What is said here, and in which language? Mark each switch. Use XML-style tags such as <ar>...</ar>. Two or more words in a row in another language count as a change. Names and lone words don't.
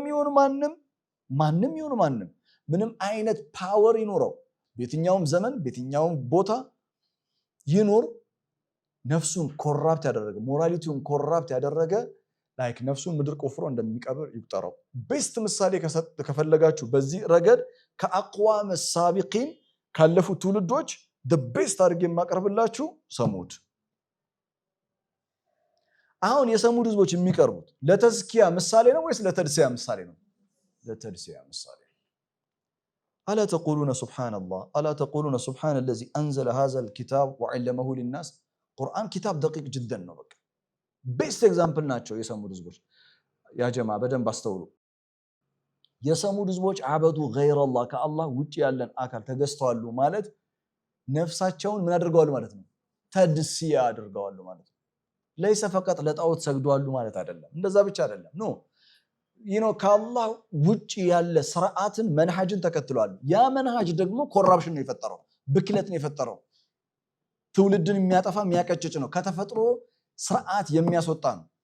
<am>ይሁን ማንም ምንም አይነት ፓወር ይኖረው በየትኛውም ዘመን በየትኛውም ቦታ ይኖር ነፍሱን ኮራፕት ያደረገ ሞራሊቲውን ኮራፕት ያደረገ ላይክ ነፍሱን ምድር ቆፍሮ እንደሚቀብር ይቁጠረው። ቤስት ምሳሌ ከፈለጋችሁ በዚህ ረገድ</am> <ar>أقوام سابقين</ar> <am>ካለፉ ትውልዶች</am> <en>the best</en> <am>አድርጌ የማቀርብላችሁ ሰሙድ። አሁን የሰሙድ ህዝቦች የሚቀርቡት ለተዝኪያ ምሳሌ ነው ወይስ ለተድሲያ ምሳሌ ነው? ለተድሲያ ምሳሌ።</am> <ar>ألا تقولون سبحان الله ألا تقولون سبحان الذي انزل هذا الكتاب وعلمه للناس።</ar> <am>ቁርአን</am> <ar>كتاب دقيق جدا</ar> <am>ነው። በቃ</am> <en>best example</en> <am>ናቸው የሰሙድ ህዝቦች።</am> <ar>يا جماعة</ar> <am>በደንብ አስተውሉ። የሰሙድ ህዝቦች</am> <ar>عبدوا غير الله</ar> <am>ከአላህ ውጪ ያለን አካል ተገዝተዋል ማለት ነፍሳቸውን ምን አድርገዋል ማለት ነው? ተድሲያ አድርገዋል ማለት ነው።</am> <ar>ليس فقط</ar> <am>ለጣዖት ሰግደዋል ማለት አይደለም። እንደዛ ብቻ አይደለም። ኖ ከአላህ ውጪ ያለ ስርዓትን መንሃጅን ተከትሏል። ያ መንሃጅ ደግሞ ኮራፕሽን ነው የፈጠረው፣ ብክለት ነው የፈጠረው፣ ትውልድን የሚያጠፋ የሚያቀጭጭ ነው፣ ከተፈጥሮ ስርዓት የሚያስወጣ ነው።</am>